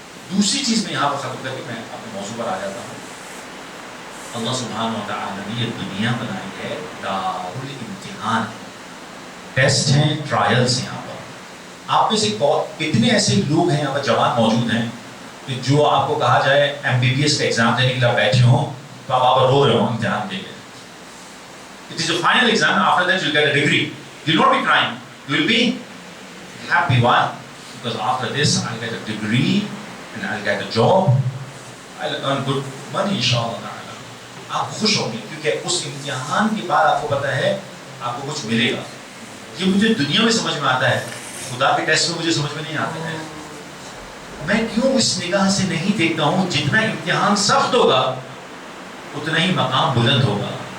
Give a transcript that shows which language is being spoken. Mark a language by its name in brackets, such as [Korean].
[Urdu] دوسری چیز میں یہاں پر ختم کر کے میں اپنے موضوع پر آ جاتا ہوں. اللہ سبحانہ و تعالیٰ نے یہ دنیا بنائی ہے دار الامتحان, ٹیسٹ ہیں, ٹرائلز ہیں. یہاں پر آپ میں سے کتنے ایسے لوگ ہیں یہاں پر جوان موجود ہیں کہ جو آپ کو کہا جائے ایم بی بی ایس کا ایگزام دینے کے لیے بیٹھے ہوں تو آپ وہاں پر رو رہے ہوں امتحان دے کے. [English] It is a final exam. After that you'll get a degree. You'll not be crying. You'll be happy. Why? Because after this I'll get a degree and I'll get a job. I'll earn good money inshallah. [Urdu] آپ خوش ہوں گے کیونکہ اس امتحان کے بعد آپ کو پتا ہے آپ کو کچھ ملے گا. یہ مجھے دنیا میں سمجھ میں آتا ہے, خدا کے ٹیسٹ میں مجھے سمجھ میں نہیں آتا ہے. میں کیوں اس نگاہ سے نہیں دیکھتا ہوں جتنا امتحان سخت ہوگا اتنا ہی مقام بلند ہوگا.